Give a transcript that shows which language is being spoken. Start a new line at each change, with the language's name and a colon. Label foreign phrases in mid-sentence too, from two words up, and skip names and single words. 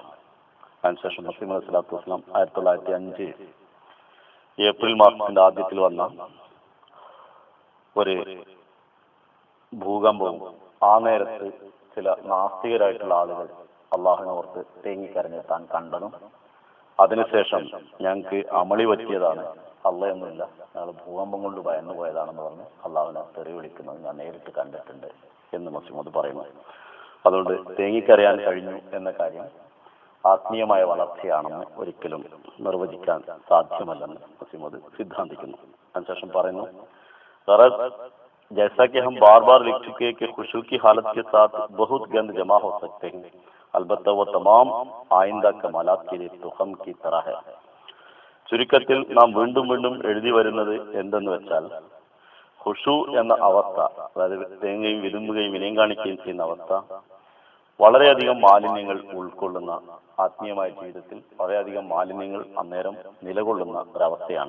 Malayalam: അതിനുശേഷം മുസ്ലിം
Arabic: عليه الصلاة والسلام
Malayalam: 1905 ഏപ്രിൽ മാസത്തിന്റെ ആദ്യത്തിൽ വന്ന ഒരു ഭൂകമ്പവും ആ നേരത്ത് ചില നാസ്തികരായിട്ടുള്ള ആളുകൾ അള്ളാഹുവിനെ ഓർത്ത് തേങ്ങിക്കരഞ്ഞ് താൻ കണ്ടതും, അതിനുശേഷം ഞങ്ങൾക്ക് അമളി പറ്റിയതാണ്, അള്ളയൊന്നുമില്ല, ഞങ്ങൾ ഭൂകമ്പം കൊണ്ട് ഭയന്നു പോയതാണെന്ന് പറഞ്ഞ് അള്ളാഹുവിനെ തെറി വിളിക്കുന്നത് ഞാൻ നേരിട്ട് കണ്ടിട്ടുണ്ട് എന്ന് മുസ്ലിമോദ് പറയുന്നു. അതുകൊണ്ട് തേങ്ങിക്കരയാൻ കഴിഞ്ഞു എന്ന കാര്യം ആത്മീയമായ വളർച്ചയാണെന്ന് ഒരിക്കലും നിർവചിക്കാൻ സാധ്യമല്ലെന്ന് മുസ്ലിമോദ് സിദ്ധാന്തിക്കുന്നു. അതിനുശേഷം പറയുന്നു,
Urdu: جیسا کہ ہم بار بار لکھ چکے ہیں کہ خشوع کی حالت کے ساتھ بہت گند جمع ہو سکتے ہیں، البتہ وہ تمام آئندہ کمالات کے لیے تخم کی طرح ہے.
Malayalam: ചുരുക്കത്തിൽ നാം വീണ്ടും വീണ്ടും എഴുതി വരുന്നത് എന്തെന്ന് വെച്ചാൽ, ഖുശൂ എന്ന അവസ്ഥ, അതായത് തേങ്ങയും വിതുമ്പുകയും വിനയം കാണിക്കുകയും ചെയ്യുന്ന അവസ്ഥ വളരെയധികം മാലിന്യങ്ങൾ ഉൾക്കൊള്ളുന്ന, ആത്മീയമായ ജീവിതത്തിൽ വളരെയധികം മാലിന്യങ്ങൾ അന്നേരം നിലകൊള്ളുന്ന ഒരവസ്ഥയാണ്.